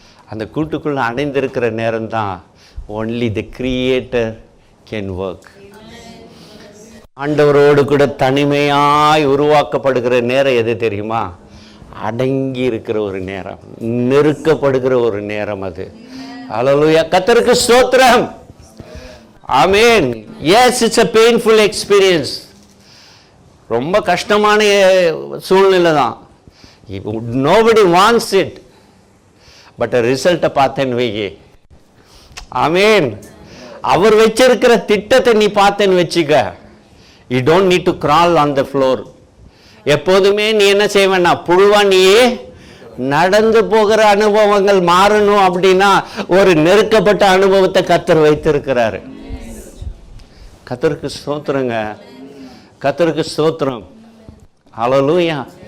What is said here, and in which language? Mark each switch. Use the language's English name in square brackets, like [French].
[Tamil] அந்த கூட்டுக்குள்ளே அடைந்திருக்கிற நேரம்தான் [English] Only the creator can work. [Tamil] ஆண்டவரோடு கூட தனிமையாய் உருவாக்கப்படுகிற நேரம் எது தெரியுமா? அடங்கி இருக்கிற ஒரு நேரம், நெருக்கப்படுகிற ஒரு நேரம் அது. ஹல்லேலூயா. கர்த்தருக்கு ஸ்தோத்திரம். ஆமென். [English] Yes, it's a painful experience. [Tamil] ரொம்ப கஷ்டமான சூழ்நிலை தான். [English] nobody wants it. [Tamil] பட் ரிசல்ட்டை பார்த்தேன்னு வையே. ஆமென். அவர் வச்சிருக்கிற திட்டத்தை நீ பார்த்தேன்னு வச்சுக்க, [English] you don't need to crawl on the floor. [Tamil] எப்போதுமே நீ என்ன செய்வேன்னா புழுவா நீயே நடந்து போகிற அனுபவங்கள் மாறணும். அப்படின்னா ஒரு நெருக்கப்பட்ட அனுபவத்தை கர்த்தர் வைத்திருக்கிறாரு. கர்த்தருக்கு ஸ்தோத்திரங்க. கர்த்தருக்கு ஸ்தோத்திரம். ஹல்லேலூயா.